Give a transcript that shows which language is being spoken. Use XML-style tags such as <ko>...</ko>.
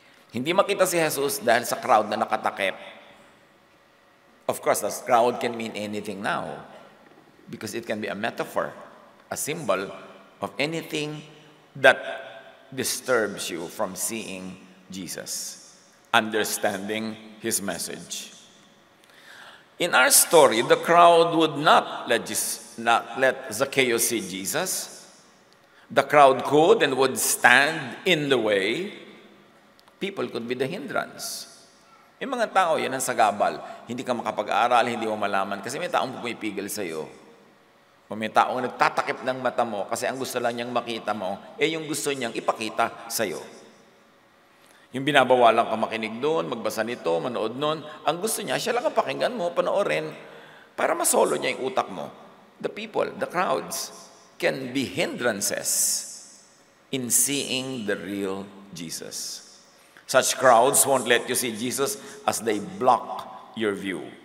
<tl>Hindi makita si Jesus dahil sa crowd na nakatakip.</tl> <en>Of course, the crowd can mean anything now because it can be a metaphor, a symbol of anything that disturbs you from seeing Jesus, understanding his message. In our story, the crowd would not let Zacchaeus see Jesus. The crowd could and would stand in the way. People could be the hindrance.</en> <tl>Yung mga tao, yan ang sagabal. Hindi ka makapag-aral, hindi mo malaman kasi may taong pumipigil sa'yo. O may taong nagtatakip ng mata mo kasi ang gusto lang niyang makita mo, yung gusto niyang ipakita sa'yo. Yung binabawalan ka makinig doon, magbasa nito, manood noon, ang gusto niya, siya lang ang pakinggan mo, panoorin, para masolo niya yung utak mo.</tl> <en>The people, the crowds, can be hindrances in seeing the real Jesus. Such crowds won't let you see Jesus as they block your view.</en>